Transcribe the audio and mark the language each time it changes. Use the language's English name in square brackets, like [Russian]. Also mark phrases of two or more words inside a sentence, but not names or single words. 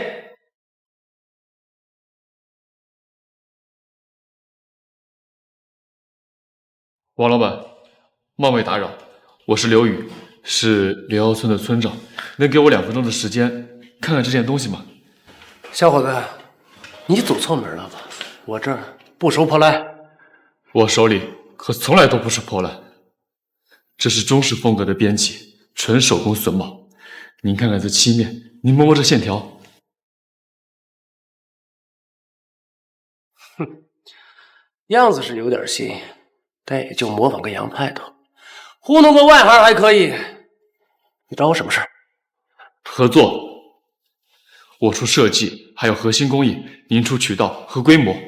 [Chinese] 王老板，冒昧打擾，我是劉宇，是刘窑村的村长，能給我2分鐘的時間看看這件東西嗎？小伙子，你走錯門了吧？我這兒不收破爛。我手裡可從來都不是破爛，這是中式風格的編輯，純手工榫卯。您看看這漆面，您摸摸這線條。哼，樣子是有點新，但也就模仿個洋派頭，糊弄個外行還可以。你找我什麼事兒？合作。我出設計，還有核心工藝，您出渠道和規模。